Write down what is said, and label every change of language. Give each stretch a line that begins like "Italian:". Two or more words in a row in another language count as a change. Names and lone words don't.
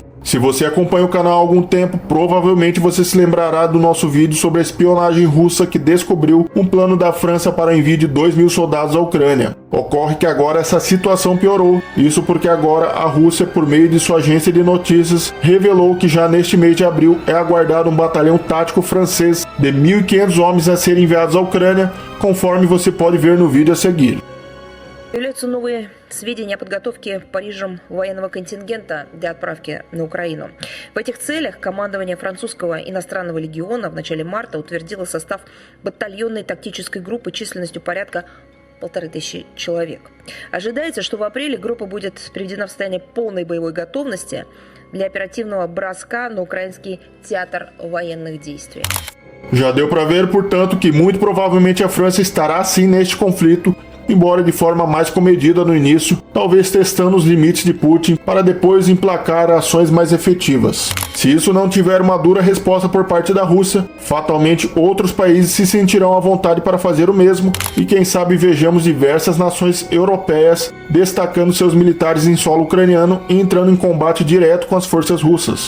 Portuguese: Se você acompanha o canal há algum tempo, provavelmente você se lembrará do nosso vídeo sobre a espionagem russa que descobriu um plano da França para o envio de 2.000 soldados à Ucrânia. Ocorre que agora essa situação piorou, isso porque agora a Rússia, por meio de sua agência de notícias, revelou que já neste mês de abril é aguardado um batalhão tático francês de 1.500 homens a serem enviados à Ucrânia, conforme você pode ver no vídeo a seguir.
Russian: Появляются новые сведения о подготовке Парижем военного контингента для отправки на Украину. В этих целях командование французского иностранного легиона в начале марта утвердило состав батальонной тактической группы численностью порядка 1500 человек. Ожидается, что в апреле группа будет приведена в состояние полной боевой готовности для оперативного броска на украинский театр военных действий.
Portuguese: Já deu para ver, portanto, que muito provavelmente a França estará sim neste conflito, embora de forma mais comedida no início, talvez testando os limites de Putin para depois emplacar ações mais efetivas. Se isso não tiver uma dura resposta por parte da Rússia, fatalmente outros países se sentirão à vontade para fazer o mesmo e quem sabe vejamos diversas nações europeias destacando seus militares em solo ucraniano e entrando em combate direto com as forças russas.